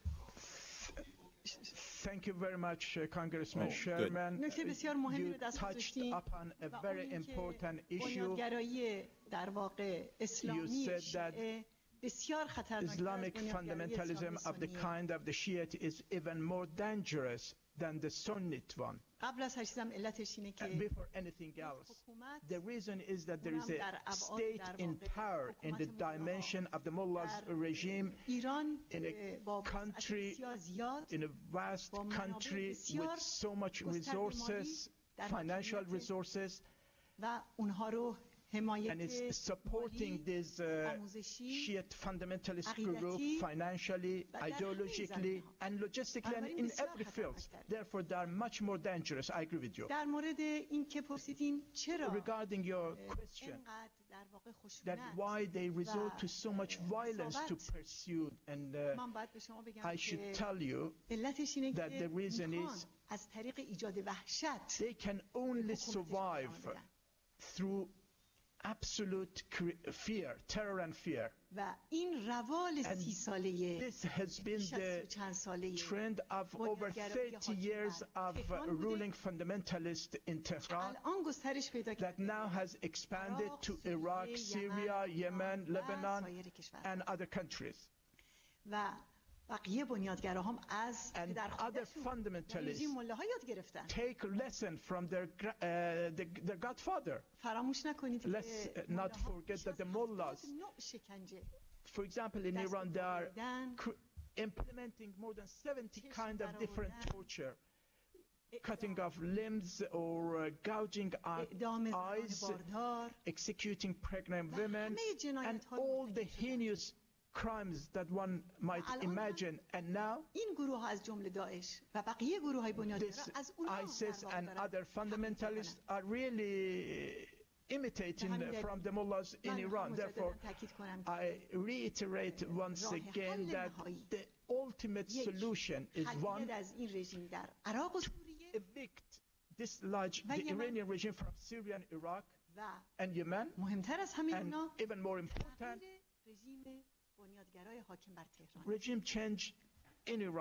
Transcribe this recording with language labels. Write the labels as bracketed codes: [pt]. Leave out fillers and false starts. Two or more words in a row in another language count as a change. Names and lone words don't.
[en] Thank you very much, Congressman Sherman. You touched upon a very important issue. You said that Islamic fundamentalism of the kind of the Shiite is even more dangerous than the Sunnite one. [fa] قبل از هر چیزم علتش اینه که [en] Before anything else, the reason is that there is a state in power in the dimension of the mullah's regime in a country, in a vast country with so much resources, financial resources, [fa] و اونها رو [en] and it's supporting this Shiite fundamentalist group financially, ideologically, and logistically, and in every field. Therefore, they are much more dangerous. I agree with you. [fa] در مورد این که پرسیدین چرا [en] Regarding your question, that why they resort to so much violence to pursue, and I should tell you that the reason is [fa] از طریق ایجاد وحشت [en] they can only survive through absolute fear, terror and fear. [fa] و این روال 30 ساله [en] This has been the trend of over 30 years of ruling fundamentalists in Tehran [fa] الان گسترش پیدا [en] that now has expanded to Iraq, Syria, Yemen, Lebanon, and other countries. [fa] و بقیه بنیادگراهم از [en] And [fa] در [en] other fundamentalists [fa] ملاها یاد گرفتن. [en] take lesson from their godfather. [fa] فراموش نکنید [en] Let's not forget that the mullahs, [fa] نوع شکنجه [en] for example, in Iran, they are implementing more than 70 kind of different torture, cutting off limbs or gouging out eyes, executing pregnant women, and all the heinous crimes that one might imagine. And now [fa] این گروه از جمله داعش و بقیه گروه‌های بنیادگرا از اونها [en] ISIS and other fundamentalists are really imitating from the mullahs in Iran. Therefore, I reiterate once again that the ultimate solution is one, evict, dislodge the Iranian regime from Syria and Iraq and Yemen, and even more important, regime change in Iran.